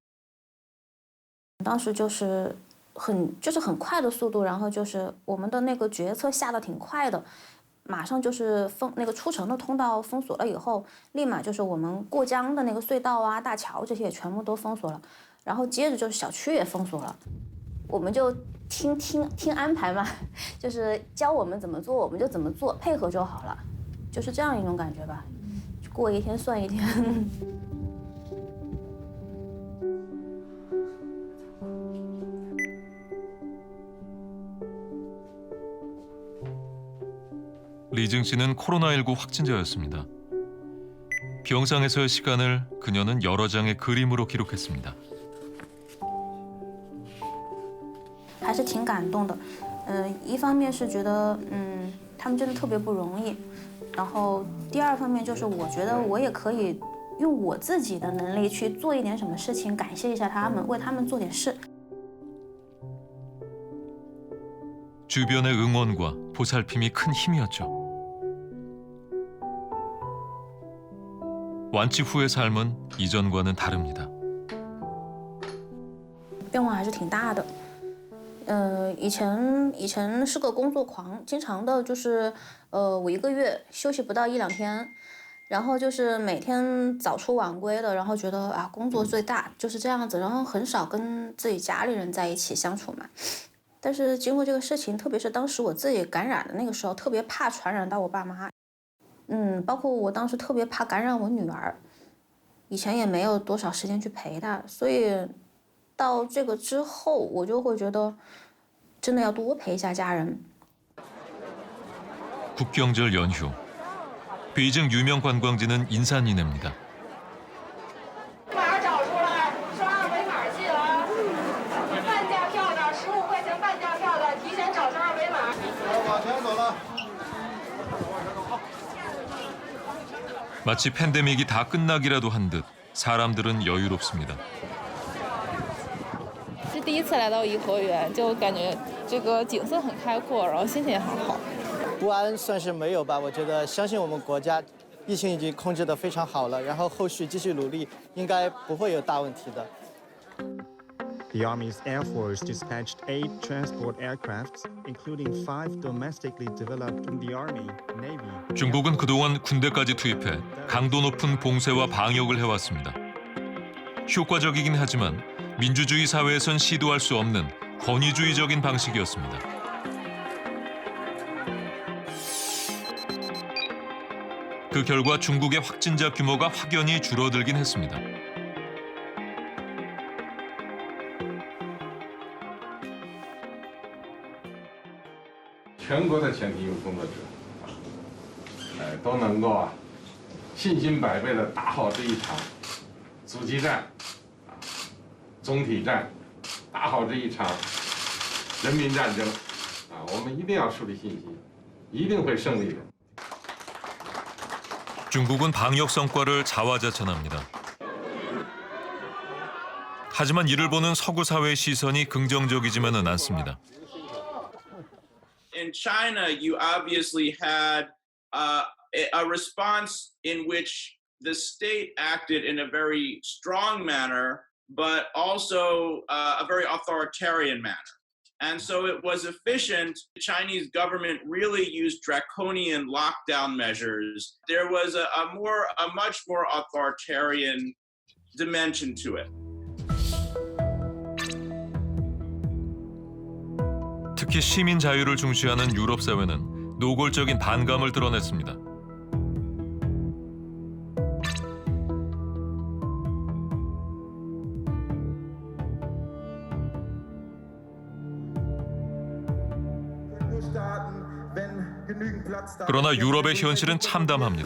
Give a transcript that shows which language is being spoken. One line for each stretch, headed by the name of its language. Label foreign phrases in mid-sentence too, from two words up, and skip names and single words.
Chinese: 当时就是很快的速度，然后就是我们的那个决策下得挺快的，马上就是那个出城的通道封锁了以后，立马就是我们过江的那个隧道啊、大桥这些也全部都封锁了，然后接着就是小区也封锁了，我们就听安排嘛，就是教我们怎么做我们就怎么做，配合就好了，就是这样一种感觉吧，过一天算一天。
Korean: 리징 씨는 코로나19 확진자였습니다. 병상에서의 시간을 그녀는 여러 장의 그림으로 기록했습니다.
Chinese: 还是挺感动的，一方面是觉得他们真的特别不容易，然后第二方面就是我觉得我也可以用我自己的能力去做一点什么事情，感谢一下他们，为他们做点事。
Korean: 주변의 응원과 보살핌이 큰 힘이었죠. 완치 후의 삶은 이전과는 다릅니다.
Chinese: 变化还是挺大的。以前是个工作狂，经常的就是我1个月休息不到1-2天，然后就是每天早出晚归的，然后觉得啊工作最大就是这样子，然后很少跟自己家里人在一起相处嘛。但是经过这个事情，特别是当时我自己感染的那个时候，特别怕传染到我爸妈。包括我当时特别怕感染我女儿，以前也没有多少时间去陪她，所以到这个之后，我就会觉得真的要多陪一下家人。
Korean: 국경절 연휴. 베이징 유명 관광지는 인산이네입니다.
Chinese: 码找出来，刷二维码进来。半价票的15块钱半价票的，提前找上二维码。往前走了。
Korean: 마치 팬데믹이 다 끝나기라도 한 듯 사람들은 여유롭습니다.
Chinese: 是第一次来到颐和园，就感觉这个景色很开阔，然后心情也很好。不安算是没有吧，我觉得相信我们国家，疫情已经控制得非常好了，然后后续继续努力，应该不会有大问题的。
English: The Army's Air Force dispatched 8 transport aircrafts, including 5 domestically developed in the Army, Navy.
Korean: 중국은 그동안 군대까지 투입해 강도 높은 봉쇄와 방역을 해왔습니다. 효과적이긴 하지만 민주주의 사회에선 시도할 수 없는 권위주의적인 방식이었습니다. 그 결과 중국의 확진자 규모가 확연히 줄어들긴 했습니다.
Chinese: 全国的前体育工作者，都能够信心百倍的打好这一场阻击战、总体战，打好这一场人民战争。我们一定要树立信心，一定会胜利的。
Korean: 중국은 방역 성과를 자화자찬합니다. 하지만 이를 보는 서구 사회의 시선이 긍정적이지만은 않습니다.
English: In China, you obviously had a response in which the state acted in a very strong manner, but also a very authoritarian manner. And so it was efficient. The Chinese government really used draconian lockdown measures. There was a much more authoritarian dimension to it.
Korean: 특히 시민 자유를 중시하는 유럽 사회는 노골적인 반감을 드러냈습니다. 그러나 유럽의 현실은 참담합니다.